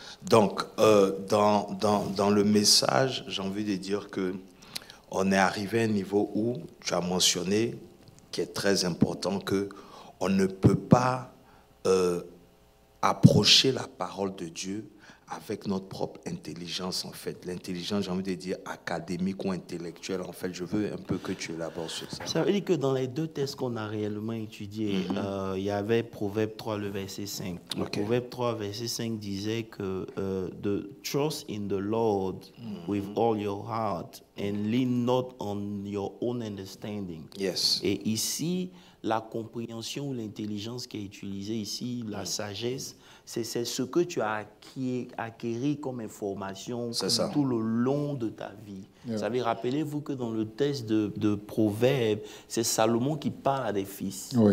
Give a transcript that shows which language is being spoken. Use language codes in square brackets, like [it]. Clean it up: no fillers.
[fr] Donc, dans le message, j'ai envie de dire que on est arrivé à un niveau où tu as mentionné, qui est très important, qu'on ne peut pas approcher la parole de Dieu avec notre propre intelligence, en fait. L'intelligence, j'ai envie de dire académique ou intellectuelle, en fait. Je veux un peu que tu élabores sur ça. Ça veut dire que dans les deux textes qu'on a réellement étudiés, il y avait Proverbe 3, le verset 5. Le Proverbe 3, verset 5 disait que [en] the trust in the Lord with all your heart and lean not on your own understanding. [fr] Et ici, la compréhension ou l'intelligence qui est utilisée ici, la sagesse, c'est ce que tu as acquis comme information tout le long de ta vie. Vous savez, rappelez-vous que dans le texte de Proverbes, c'est Salomon qui parle à des fils.